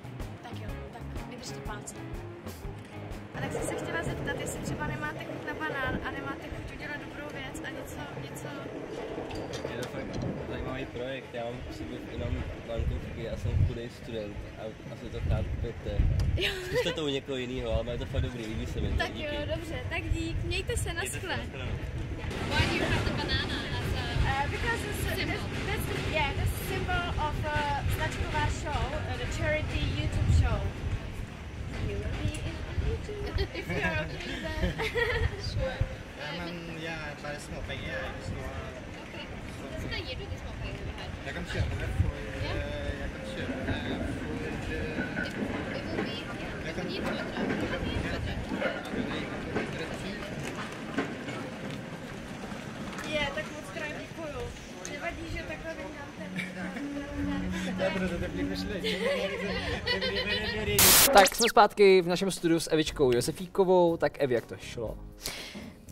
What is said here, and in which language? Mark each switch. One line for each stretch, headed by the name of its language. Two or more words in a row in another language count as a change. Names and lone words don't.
Czech: Tak jo, tak vydržte palce. A tak jsem se chtěla zeptat, jestli třeba nemáte chuť na banán a nemáte chuť udělat dobrou věc a něco... Je to fakt zajímavý projekt, já mám v sobě jenom bankovky a jsem chudej student a asi to rád kupujete. Zkuste to u někoho jiného, ale je to fakt dobrý, líbí se mi to, Tak díky. jo, dobře, tak dík, mějte se, naschle.
English: Why do you have the banana as a because that's the symbol of značková show, the charity YouTube show. You will be in YouTube if you're okay then. Sure.
Norwegian: Ja, bare småpenger. Jeg er ikke så... Okay. Så da gir du de småpengene her. Jeg kan kjøpe det for... Jeg kan kjøpe det for... Det
English: will be,
Norwegian: jeg kan gi 200.
Czech: Je, tak moc krát děkuju. Nevadí, že takhle vyhrám Tak jsme zpátky v našem studiu s Evičkou Josefíkovou, tak Evi, jak to šlo?